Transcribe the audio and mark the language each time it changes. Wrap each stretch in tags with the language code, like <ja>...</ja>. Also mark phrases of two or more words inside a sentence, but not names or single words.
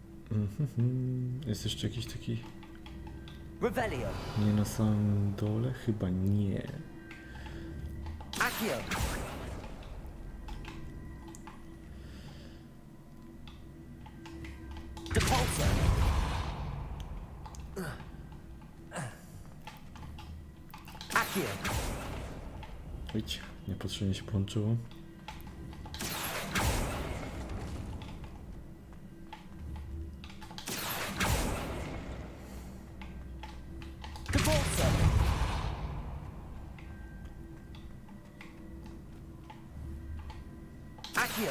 <pl>Jest jeszcze jakiś taki... Revelio. Nie na samym dole? Chyba nie. Accio. Depulso. Accio. Idź, niepotrzebnie się połączyło. Depulso. Accio.</pl>